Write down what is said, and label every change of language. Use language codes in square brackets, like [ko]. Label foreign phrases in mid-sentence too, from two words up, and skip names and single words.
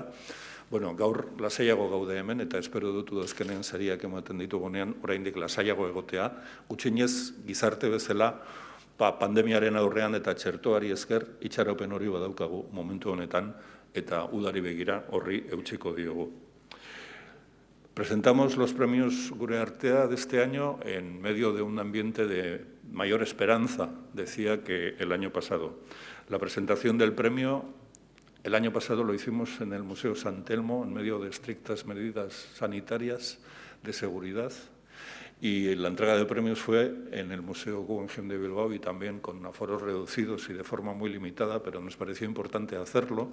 [eu] Bueno, gaur lasaiago gaude hemen eta espero dut udazkenean sariak ematen ditugunean oraindik lasaiago egotea. Gutxienez gizarte bezala pandemiaren aurrean eta txertoari esker itxaropen hori badaukagu momentu honetan eta udari begira horri eutsiko diogu. [es] Presentamos los premios Gure Artea de este año en medio de un ambiente de mayor esperanza, decía, que el año pasado. La presentación del premio el año pasado lo hicimos en el Museo San Telmo, en medio de estrictas medidas sanitarias de seguridad, y la entrega de premios fue en el Museo Guggenheim de Bilbao y también con aforos reducidos y de forma muy limitada, pero nos pareció importante hacerlo.